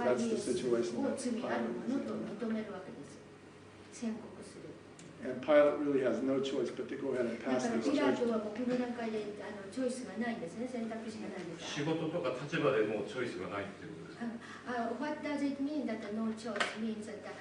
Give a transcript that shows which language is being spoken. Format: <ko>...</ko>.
<en>That's the situation that Pilate is in. And Pilate really has no choice but to go ahead and pass this judgment.</en> <ja>仕事とか立場でもうチョイスがないっていうことですか</ja> <en>What does it mean that no choice means that</en>